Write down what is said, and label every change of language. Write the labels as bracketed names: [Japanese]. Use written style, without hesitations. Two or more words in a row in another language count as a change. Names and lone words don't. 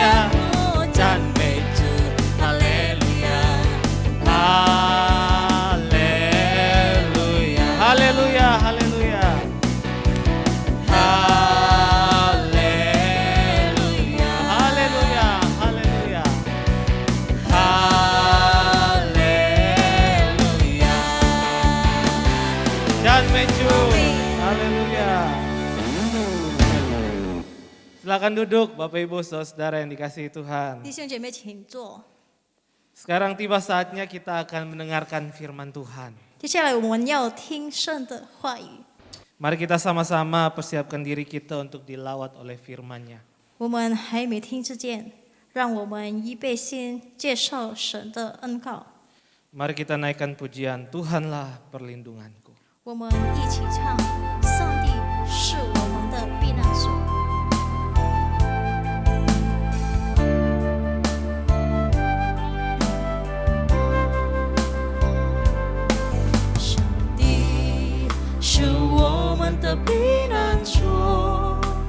[Chinese] 赞美主，哈利路亚，哈利路亚，哈利路亚，哈利路亚，哈利路亚，哈利路亚，哈利路亚，哈利路亚，赞美主，哈利路亚。 [Indonesian] Silakan duduk Bapak Ibu Saudara yang dikasihi Tuhan. [Chinese] 弟兄姐妹请坐。 [Indonesian] Sekarang tiba saatnya kita akan mendengarkan firman Tuhan. [Chinese] 接下来我们要听神的话语， [Indonesian] Mari kita sama-sama persiapkan diri kita untuk dilawat oleh firman-Nya. [Chinese] 我们还没听之前，让我们预备先介绍神的恩告。 [Indonesian] Mari kita naikkan pujian, Tuhanlah perlindunganku. [Chinese] 我们一起唱：上帝是我们的避难所。上帝是我们的避难所，